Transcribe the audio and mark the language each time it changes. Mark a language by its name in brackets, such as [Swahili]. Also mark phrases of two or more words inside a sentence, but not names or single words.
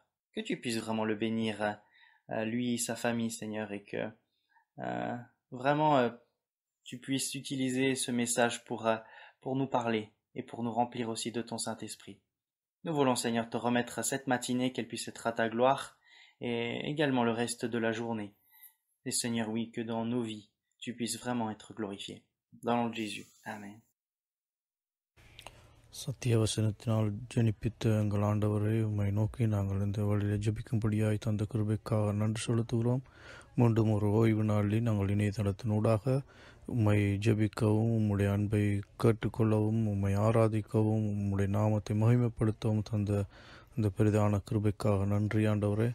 [French] Que tu puisses vraiment le bénir, lui et sa famille, Seigneur, et que vraiment tu puisses utiliser ce message pour nous parler et pour nous remplir aussi de ton Saint-Esprit. Nous voulons, Seigneur, te remettre cette matinée, qu'elle puisse être à ta gloire, et également le reste de la journée. Et Seigneur, oui, que dans nos vies, tu puisses vraiment être glorifié. Dans le nom de Jésus. Amen. [Tamil] சத்தியவசனத்தினால் ஜெனிப்பித்த எங்கள் ஆண்டவரே, உம்மை நோக்கி நாங்கள் இந்த வழியில் ஜெபிக்கும்படியாய் தந்த கிருபைக்காக நன்றி செலுத்துகிறோம். மீண்டும் ஒரு ஓய்வு நாளில் நாங்கள் இணையதளத்தினூடாக உம்மை ஜெபிக்கவும், உம்முடைய அன்பை கேட்டுக்கொள்ளவும், உம்மை ஆராதிக்கவும், உம்முடைய நாமத்தை மகிமைப்படுத்தவும் தந்த இந்த பெரிதான கிருபைக்காக நன்றி ஆண்டவரே.